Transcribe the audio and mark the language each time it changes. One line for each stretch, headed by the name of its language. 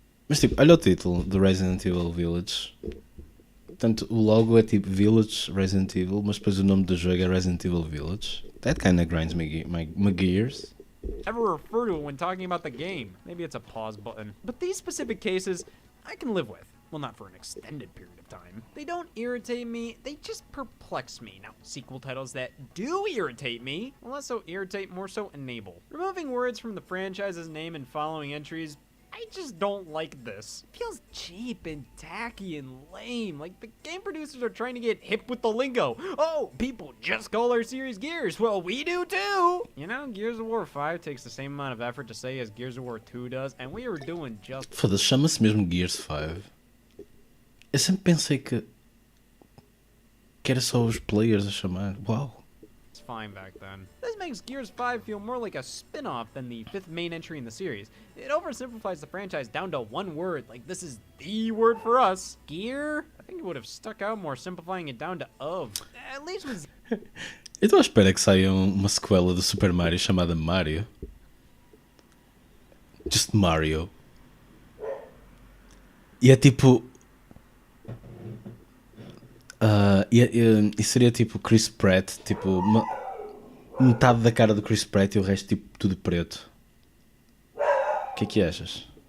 Portuguese: Mas tipo, olha o título do Resident Evil Village. Portanto, o logo é tipo Village Resident Evil, mas depois o nome do jogo é Resident Evil Village.
English: That kinda grinds my gears. ever refer to it when talking about the game. Maybe it's a pause button. But these specific cases, I can live with. Well, not for an extended period of time. They don't irritate me, they just perplex me. Now, sequel titles that do irritate me, well, less so irritate, more so enable. Removing words from the franchise's name and following entries, I just don't like this. It feels cheap and tacky and lame, like the game producers are trying to get hip with the lingo. Oh, people just call our series Gears. Well, we do too. You know, Gears of War 5 takes the same amount of effort to say as Gears of War 2 does, and we were doing just...
Portuguese: Foda-se, chama-se mesmo Gears 5. Eu sempre pensei que era só os players a chamar. Uau.
English: It's fine back then. This makes Gears 5 feel more like a spin-off than the 5th main entry in the series. It oversimplifies the franchise down to one word, like this is the word for us. Gear? I think it would have stuck out more simplifying it down to of. At least with...
Portuguese: Eu estou à espera que saia uma sequela do Super Mario chamada Mario.
English: Just Mario.
Portuguese: E é tipo... E seria tipo Chris Pratt, tipo metade da cara do Chris Pratt e o resto tipo tudo preto. O que achas?